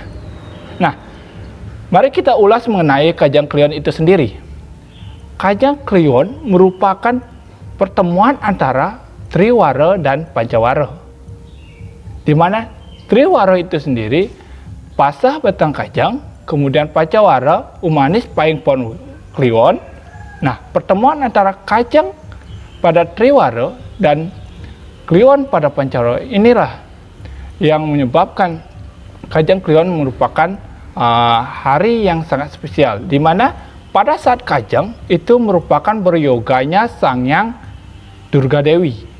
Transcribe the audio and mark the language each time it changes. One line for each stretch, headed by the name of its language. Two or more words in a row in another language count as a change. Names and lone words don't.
Indonesian: Nah, mari kita ulas mengenai Kajang Kliwon itu sendiri. Kajang Kliwon merupakan pertemuan antara Triwara dan Pancawara, di mana Triwara itu sendiri pasah batang kajang, kemudian Pancawara umanis paing pon Kliwon. Nah, pertemuan antara kajang pada Triwara dan Kliwon pada Pancawara inilah yang menyebabkan Kajang Kliwon merupakan hari yang sangat spesial, di mana pada saat Kajang itu merupakan beryoganya Sangyang Durga Dewi.